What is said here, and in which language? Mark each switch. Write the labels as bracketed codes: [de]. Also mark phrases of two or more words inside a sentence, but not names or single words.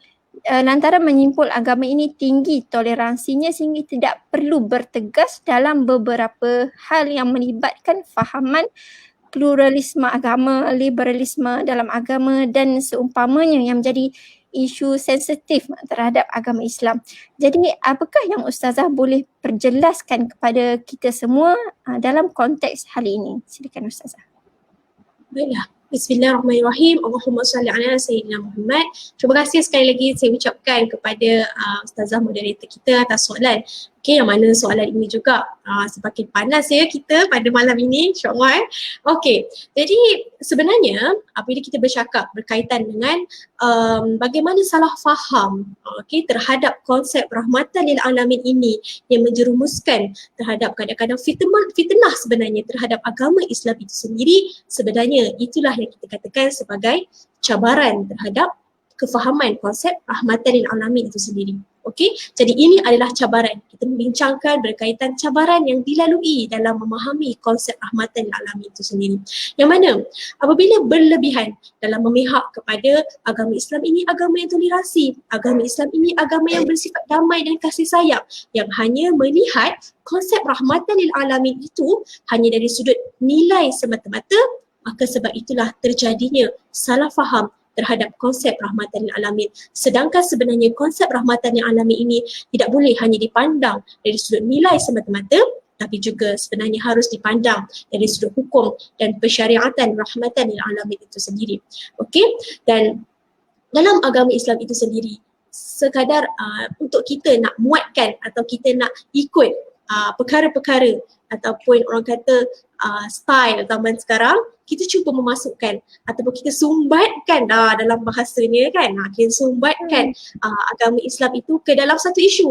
[ms] Lantaran menyimpul agama ini tinggi toleransinya sehingga tidak perlu bertegas dalam beberapa hal yang melibatkan fahaman pluralisme agama, liberalisme dalam agama dan seumpamanya yang menjadi isu sensitif terhadap agama Islam. Jadi apakah yang Ustazah boleh perjelaskan kepada kita semua dalam konteks hal ini? Silakan Ustazah. Baiklah. [ar] بسم الله الرحمن الرحيم. اللهم صل على سيدنا محمد. [ms] Terima kasih sekali lagi saya ucapkan kepada Ustazah moderator kita atas soalan. Okey, yang mana soalan ini juga semakin panas ya kita pada malam ini, insyaAllah. Okey, jadi sebenarnya apabila kita bercakap berkaitan dengan bagaimana salah faham terhadap konsep [ar] رحمة للعالمين [ms] ini yang menjerumuskan terhadap kadang-kadang fitnah sebenarnya terhadap agama Islam itu sendiri, sebenarnya itulah yang kita katakan sebagai cabaran terhadap kefahaman konsep [ar] رحمة للعالمين [ms] itu sendiri. Okey, jadi ini adalah cabaran. Kita membincangkan berkaitan cabaran yang dilalui dalam memahami konsep [ar] رحمة للعالمين [ms] itu sendiri. Yang mana apabila berlebihan dalam memihak kepada agama Islam ini agama yang tolerasi, agama Islam ini agama yang bersifat damai dan kasih sayang, yang hanya melihat konsep [ar] رحمة للعالمين [ms] itu hanya dari sudut nilai semata-mata, maka sebab itulah terjadinya salah faham terhadap konsep [ar] رحمة للعالمين. [ms] Sedangkan sebenarnya konsep [ar] رحمة للعالمين [ms] ini tidak boleh hanya dipandang dari sudut nilai semata-mata, tapi juga sebenarnya harus dipandang dari sudut hukum dan persyariatan [ar] رحمة للعالمين [ms] itu sendiri. Okey, dan dalam agama Islam itu sendiri, sekadar untuk kita nak muatkan atau kita nak ikut perkara-perkara ataupun orang kata style zaman sekarang, kita cuba memasukkan ataupun kita sumbatkan dalam bahasanya kan, kita sumbatkan agama Islam itu ke dalam satu isu.